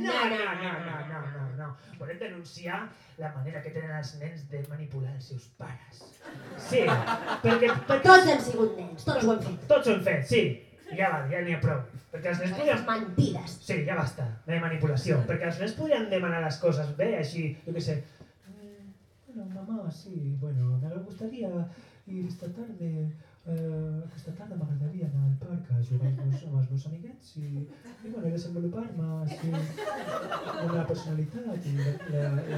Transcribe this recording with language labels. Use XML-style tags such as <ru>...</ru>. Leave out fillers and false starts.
<ca>No, no, no, no, no, no, no. Volem denunciar la manera que tenen els nens de manipular els seus pares. Sí, perquè... Tots hem sigut nens, tots ho hem fet. Tots ho hem fet, sí. Ja va, ja n'hi ha prou. Perquè els nens podien... Mentides. Sí, ja basta, de manipulació. Sí. Perquè els nens podien demanar les coses bé, així, jo què sé.</ca> <es>Bueno, mamá, sí, bueno, me gustaría ir esta tarde...</es> <ca>aquesta tarda m'agradaria anar al parc a jugar amb els meus amiguets i bueno, desenvolupar-me així amb la personalitat i la...</ca>